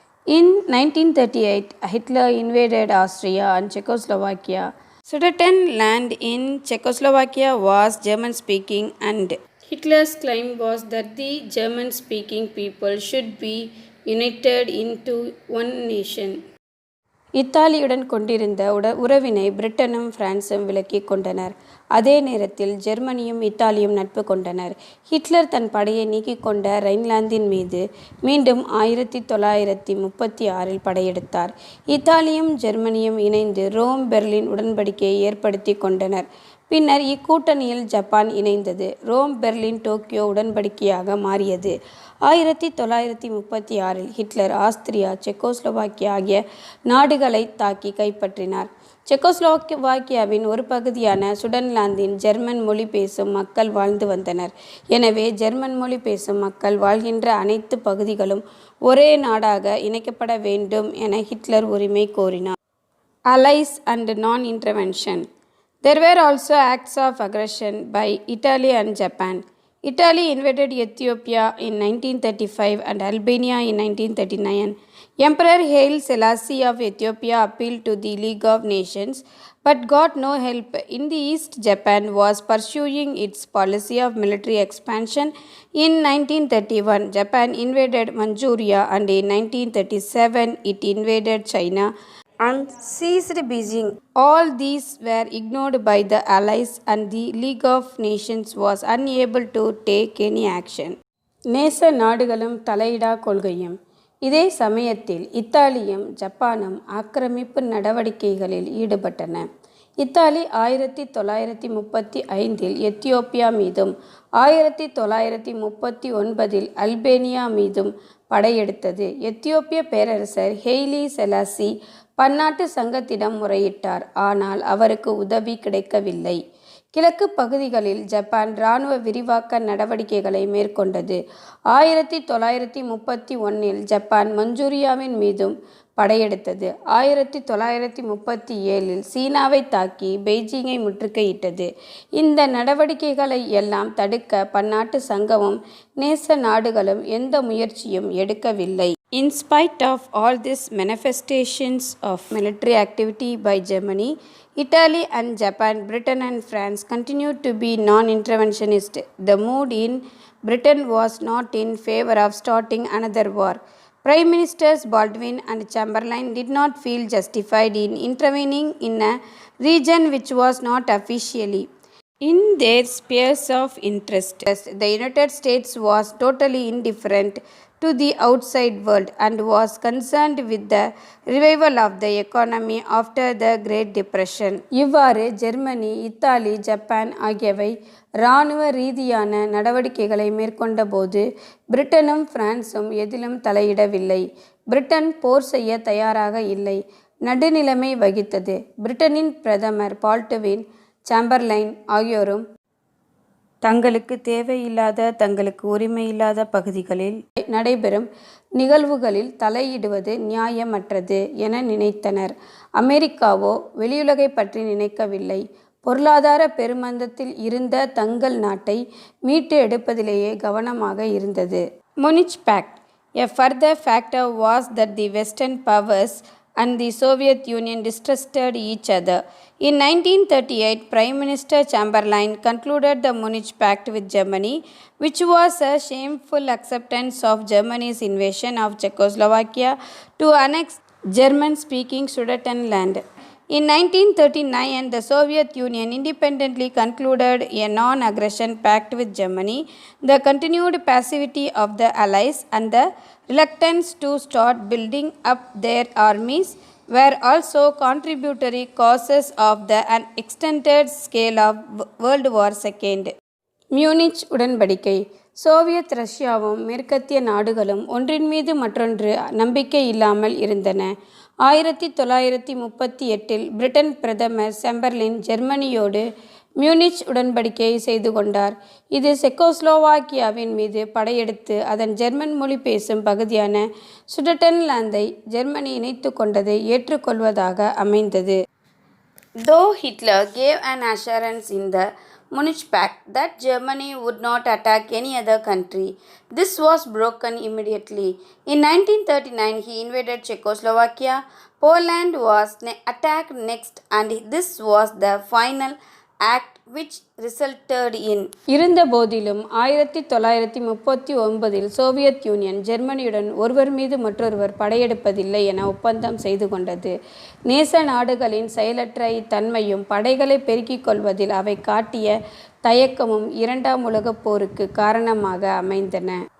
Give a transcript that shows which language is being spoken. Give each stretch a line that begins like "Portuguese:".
English: In 1938, Hitler invaded Austria and Czechoslovakia. Sudetenland in Czechoslovakia was German-speaking, and Hitler's claim was that the German-speaking people should be united into one nation.
Tamil: இத்தாலியுடன் கொண்டிருந்த உறவினை பிரிட்டனும் பிரான்சும் விலக்கிக் கொண்டனர். அதே நேரத்தில் ஜெர்மனியும் இத்தாலியும் நட்பு கொண்டனர். Hitler தன் படையை நீக்கிக் கொண்ட ரைன்லாந்தின் மீது மீண்டும் 1936 படையெடுத்தார். இத்தாலியும் ஜெர்மனியும் இணைந்து ரோம் பெர்லின் உடன்படிக்கையை ஏற்படுத்தி கொண்டனர். பின்னர் இக்கூட்டணியில் ஜப்பான் இணைந்தது. ரோம் பெர்லின் டோக்கியோ உடன்படிக்கையாக மாறியது. 1936 ஹிட்லர் ஆஸ்திரியா, செக்கோஸ்லோவாக்கியா ஆகிய நாடுகளை தாக்கி கைப்பற்றினார். செக்கோஸ்லோவாக்கியாவின் ஒரு பகுதியான சுடன்லாந்தின் ஜெர்மன் மொழி பேசும் மக்கள் வாழ்ந்து வந்தனர். எனவே ஜெர்மன் மொழி பேசும் மக்கள் வாழ்கின்ற அனைத்து பகுதிகளும் ஒரே நாடாக இணைக்கப்பட வேண்டும் என ஹிட்லர் உரிமை கோரினார்.
English: Allies and non-intervention. There were also acts of aggression by Italy and Japan. Italy invaded Ethiopia in 1935 and Albania in 1939. Emperor Haile Selassie of Ethiopia appealed to the League of Nations but got no help. In the east, Japan was pursuing its policy of military expansion. In 1931, Japan invaded Manchuria, and in 1937, it invaded China and seized Beijing. All these were ignored by the Allies, and the League of Nations was unable to take any action.
Tamil: நேச நாடுகளும் தலையிடா கொள்கையும். இதே சமயத்தில் இத்தாலியும் ஜப்பானும் ஆக்கிரமிப்பு நடவடிக்கைகளில் ஈடுபட்டன. Italy 1935 Ethiopia மீதும் 1939 அல்பேனியா மீதும் படையெடுத்தது. எத்தியோப்பிய பேரரசர் ஹெய்லி செலாசி பன்னாட்டு சங்கத்திடம் முறையிட்டார். ஆனால் அவருக்கு உதவி கிடைக்கவில்லை. கிழக்கு பகுதிகளில் ஜப்பான் இராணுவ விரிவாக்க நடவடிக்கைகளை மேற்கொண்டது. 1931 ஜப்பான் மஞ்சூரியாவின் மீதும் படையெடுத்தது. 1937 சீனாவை தாக்கி பெய்ஜிங்கை முற்றுகையிட்டது. இந்த நடவடிக்கைகளை எல்லாம் தடுக்க பன்னாட்டு சங்கமும் நேச நாடுகளும் எந்த முயற்சியும் எடுக்கவில்லை.
English: In spite of all these manifestations of military activity by Germany, Italy and Japan, Britain and France continued to be non-interventionist. The mood in Britain was not in favor of starting another war. Prime Ministers Baldwin and Chamberlain did not feel justified in intervening in a region which was not officially in their spheres of interest. The United States was totally indifferent to the outside world and was concerned with the revival of the economy after the Great Depression.
Tamil: இவ்வாறு Germany, Italy, Japan ஆகியவை இராணுவ ரீதியான நடவடிக்கைகளை மேற்கொண்டபோது பிரிட்டனும் பிரான்சும் எதிலும் தலையிடவில்லை. Britain போர் செய்ய தயாராக இல்லை, நடுநிலைமை வகித்தது. பிரிட்டனின் பிரதமர் பால்டுவின், சாம்பர்லைன் ஆகியோரும் தங்களுக்கு தேவையில்லாத, தங்களுக்கு உரிமையில்லாத பகுதிகளில் நடைபெறும் நிகழ்வுகளில் தலையிடுவது நியாயமற்றது என நினைத்தனர். அமெரிக்காவோ வெளியுலகை பற்றி நினைக்கவில்லை. பொருளாதார பெருமந்தத்தில் இருந்த தங்கள் நாட்டை மீட்டு எடுப்பதிலேயே கவனமாக இருந்தது.
English: Munich pact. A further factor was that the Western powers and the Soviet Union distrusted each other. In 1938, Prime Minister Chamberlain concluded the Munich Pact with Germany, which was a shameful acceptance of Germany's invasion of Czechoslovakia to annex German-speaking Sudetenland. In 1939, the Soviet Union independently concluded a non-aggression pact with Germany. The continued passivity of the Allies and the reluctance to start building up their armies were also contributory causes of the extended scale of World War II.
Tamil: Munich உடன்படிக்கை. Soviet ரஷ்யாவும் மேற்கத்திய நாடுகளும் ஒன்றின் மீது மற்றொன்று நம்பிக்கை இல்லாமல் இருந்தன. 1938 பிரிட்டன் பிரதமர் சாம்பர்லின் ஜெர்மனியோடு மியூனிச் உடன்படிக்கையை செய்து கொண்டார். இது செக்கோஸ்லோவாக்கியாவின் மீது படையெடுத்து அதன் ஜெர்மன் மொழி பேசும் பகுதியான சுடெட்டன்லாந்தை ஜெர்மனி இணைத்து கொண்டதை ஏற்றுக்கொள்வதாக அமைந்தது.
English: Though Hitler gave an assurance in the Munich Pact that Germany would not attack any other country, this was broken immediately. In 1939, he invaded Czechoslovakia. Poland was attacked next, and this was the final act which resulted in.
Tamil: இருந்தபோதிலும் 1939 Soviet union ஜெர்மனியுடன் ஒருவர் மீது மற்றொருவர் படையெடுப்பதில்லை என ஒப்பந்தம் செய்து கொண்டது. நேச நாடுகளின் செயலற்ற இத்தன்மையும் படைகளை பெருக்கிக் கொள்வதில் அவை காட்டிய தயக்கமும் இரண்டாம் உலகப் போருக்கு காரணமாக அமைந்தன.